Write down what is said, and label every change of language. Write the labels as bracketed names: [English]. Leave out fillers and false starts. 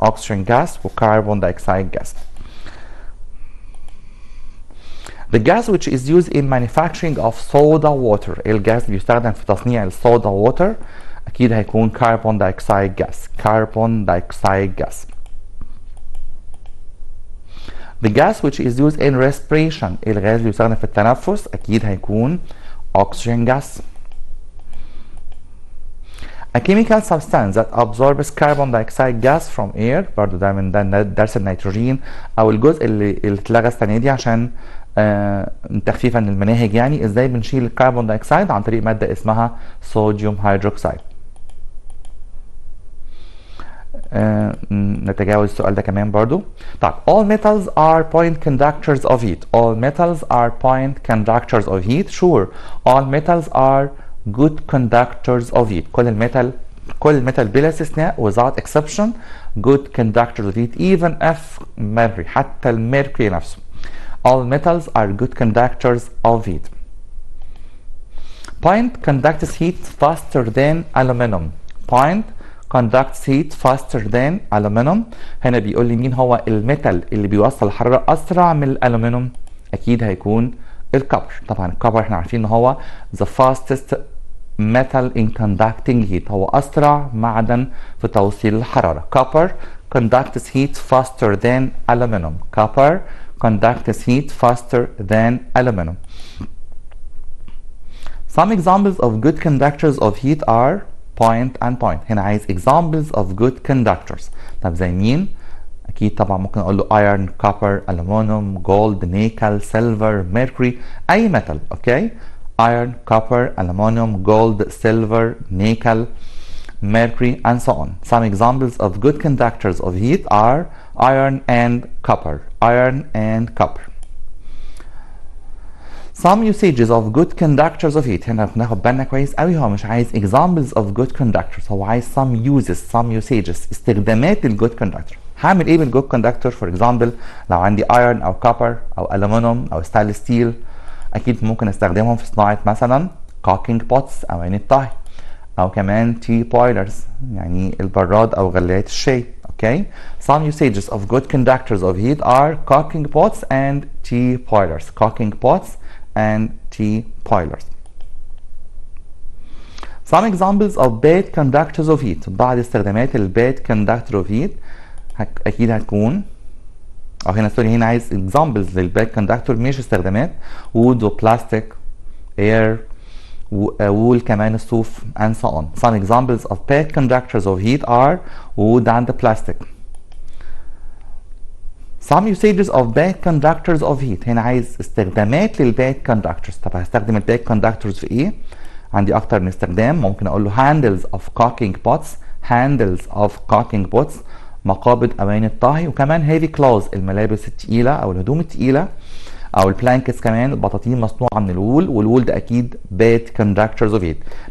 [Arabic] oxygen gas وكربون دايوكسيد جاز. [English] The gas which is used in manufacturing of soda water، [Arabic] الجاز اللي بيستخدم في تصنيع الصودا ووتر اكيد هيكون كربون دايوكسيد جاز. كربون دايوكسيد جاز. [English] The gas which is used in respiration، [Arabic] الغاز اللي بيستخدم في التنفس اكيد هيكون oxygen gas. [English] A chemical substance that absorbs carbon dioxide gas from air، [Arabic] برضو ده من درس النيتروجين او الجزء اللي اتلغى السنه دي عشان تخفيفا للمناهج، يعني ازاي بنشيل الكربون دايوكسيد عن طريق ماده اسمها صوديوم هيدروكسيد. نتجاوز السؤال ده كمان برضو. طيب [English] all metals are point conductors of heat. all metals are point conductors of heat. sure all metals are good conductors of heat. [Arabic] كل الميتال بلا استثناء [English] without exception good conductors of heat even if mercury، [Arabic] حتى الميركوري نفسه. [English] all metals are good conductors of heat. point conducts heat faster than aluminum. point conducts heat faster than aluminum. [Arabic] هنا بيقول لي مين هو الميتال اللي بيوصل الحرارة أسرع من الألومنيوم؟ أكيد هيكون الكبر. طبعا الكبر احنا عارفين إن هو [English] the fastest metal in conducting heat، [Arabic] هو أسرع معدن في توصيل الحرارة. [English] copper conducts heat faster than aluminum. copper conducts heat faster than aluminum. some examples of good conductors of heat are point and point. [Arabic] هنا عايز [English] examples of good conductors. [Arabic] طب زي مين؟ أكيد طبعا ممكن أقول له iron, copper, aluminum, gold, nickel, silver, mercury، أي metal. [English] Okay? iron, copper, aluminum, gold, silver, nickel, mercury and so on. some examples of good conductors of heat are iron and copper. iron and copper. some usages of good conductors of heat. [Arabic] هنا بناخد بالنا كويس قوي، هو مش عايز [English] examples of good conductors، [Arabic] هو عايز [English] some uses some usages، [Arabic] استخدامات الجود كوندكتور. هعمل ايه بالجود كوندكتور؟ فور اكزامبل لو عندي ايرون او كوبر او الومنيوم او ستانلس ستيل اكيد ممكن استخدمهم في صناعه مثلا كوكينج بوتس او عين الطهي، او كمان تي بويلرز يعني البراد او غلايات الشاي. [English] Okay, some usages of good conductors of heat are cooking pots and tea boilers. Cooking pots and tea boilers. Some examples of bad conductors of heat. [Arabic] بعض استخدامات ال [English] bad conductor of heat [Arabic] أكيد هتكون او هنا سوري هنا عايز examples للباد كوندكتور مش استخدامات. [English] wood وبلاستيك، air wool [Arabic] كمان الصوف [English] and so on. Some examples of bad conductors of heat are wood and plastic. Some usages of bad conductors of heat. [Arabic] هنا عايز استخدامات للباد كوندكتورز. طب هستخدم الباد كوندكتورز في ايه؟ عندي اكتر من استخدام. ممكن اقول له [English] handles of cooking pots، [Arabic] handles of cooking pots مقابض اواني الطهي، وكمان heavy clothes الملابس الثقيله او الهدوم الثقيله، او البلانكتس كمان البطاطين مصنوعه من الوول، والوول ده اكيد [English] bad conductors of heat.